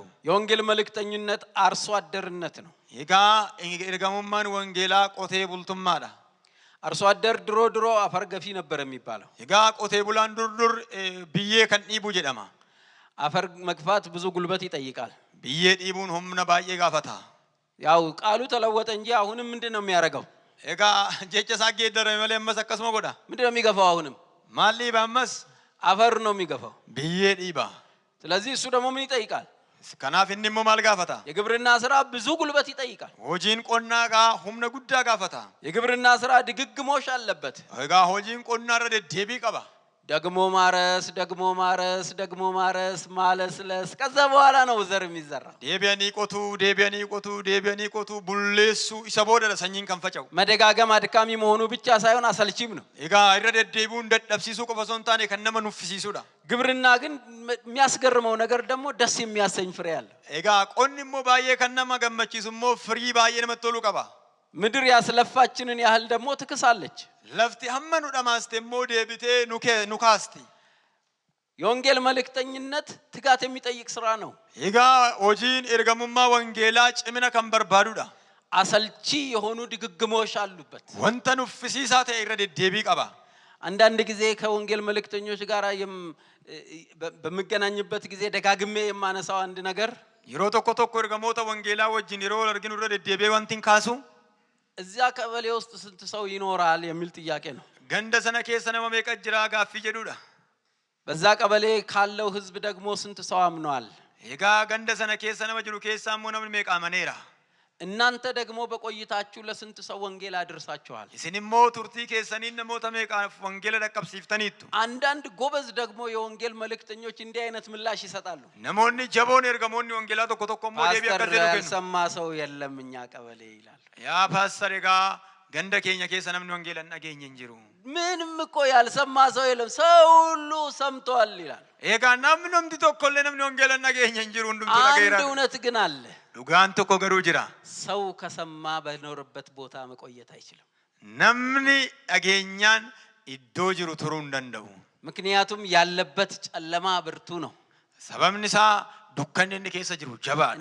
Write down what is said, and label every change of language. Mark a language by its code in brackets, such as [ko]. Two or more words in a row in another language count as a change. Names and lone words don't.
[am] የወንጌል መልእክተኝነት አርሶ አደርነት ነው። [om] egaa ergamummaan wangeelaa qotee bulummaadha [am] አርሶ አደር ድሮ አፈር ገፊ ነበር የሚባለው። [om] egaa qotee bulaan durdur biyyee kan dhiibu jedhama [am] አፈር መግፋት ብዙ ጉልበት ይጠይቃል። [om] biyyee dhiibuun humna baay'ee gaafata. [am] ያው ቃሉ ተለወጠ እንጂ አሁንም ምንድነው የሚያደርገው? [om] Egaa jecha isaa geeddarame malee ammas akkasuma godha. [am] ምንድነው የሚገፋው? አሁንም [om] Maal dhiiba ammas? [am] አፈር ነው የሚገፋው። [om] biyyee dhiiba. [am] ስለዚህ እሱ ደግሞ ምን ይጠይቃል? [om] Kanaaf inni immoo maal gaafata? [am] የግብርና ስራ ብዙ ጉልበት ይጠይቃል። [om] Hojiin qonnaa gaa humna guddaa gaafata. [am] የግብርና ስራ ድግግሞሽ አለበት። [om] Egaa hojiin qonnaa irra deddeebii qaba. [am] ደግሞ ማረስ ደግሞ ማረስ ደግሞ ማረስ ማለስለስ ከዛ በኋላ ነው ዘር የሚዘራ። [om] deebi'anii qotuu bulleessuu isa boodadha sanyiin kan faca'u. [am] መደጋገም አድካሚ መሆኑ ብቻ ሳይሆን አሰልቺም ነው። [om] Egaa irra deddeebi'uun dadhabsiisuu qofa osoo hin taane kan nama nuffisiisuudha. [am] ግብርና ግን የሚያስገርመው ነገር ደግሞ ደስ የሚያሰኝ ፍሬ አለ። [om] Egaa qonni immoo baay'ee kan nama gammachiisu immoo firii baay'ee namatti tolu qaba. [am] ምድር ያስለፋችንን ያህል ደግሞ ትክሳለች። [om] Lafti hamma nu dhamaaste immoo deebitee nu kaasti. [am] የወንጌል መልእክተኝነት ትጋት የሚጠይቅ ስራ ነው። [om] Egaa hojiin ergamummaa wangeelaa cimina kan barbaadudha. [am] አሰልቺ የሆኑ ድግግሞሽ አሉበት። [om] Wanta nuffisiisaa ta'e irra deddeebii qaba. [am] አንዳንድ ጊዜ ከወንጌል መልእክተኞች ጋር በመገናኘበት ጊዜ ደጋግሜ የማነሳው አንድ ነገር [om] yeroo tokko ergamoota wangeelaa wajjin yeroo arginu irra deddeebi'ee wanti hin kaasu [am] እዚያ ቀበሌ ውስጥ ስንት ሰው ይኖራል የሚል ጥያቄ ነው። [om] ganda sana keessa nama meeqa jira gaaffii jedhudha. [am] በዛ ቀበሌ ካለው ህዝብ ደግሞ ስንት ሰው አምኗል? [om] Egaa ganda sana keessa nama jiru keessa immoo namni meeqa amaneera? [am] እናንተ ደግሞ በቆይታችሁ ለስንት ሰው ወንጌል አድርሳችኋል? [om] Isin immoo turtii keessaniin namoota meeqaaf wangeela dhaqqabsiiftaniittu? [am] አንዳንድ ጎበዝ ደግሞ የወንጌል መልእክተኞች እንዲህ አይነት ምላሽ ይሰጣሉ። [om] Namoonni jaboon ergamoonni wangeelaa tokko immoo deebii akka jedhu kennu. [am] ያልሰማ ሰው የለም እኛ ቀበሌ ይላል። [om] Yaa paastar egaa ganda keenya keessa namni wangeela hin dhageenye hin jiru. [am] ምንም እኮ ያልሰማ ሰው የለም፣ ሰው ሁሉ ሰምቷል ይላል። [om] Egaa namni tokkollee namni wangeela hin dhageenye hin jiru hundumtuu dhaga'eera. [am] አንድ እውነት ግን አለ። [om] Dhugaan tokko garuu jira. [am] ሰው ከሰማ በኖርበት ቦታ መቆየት አይችልም። [om] Namni dhageenyaan iddoo jiru turuu hin danda'u. [am] ምክንያቱም ያለበት ጨለማ ብርቱ ነው። [om] Sababni isaa dukkanni inni keessa jiru jabaadha.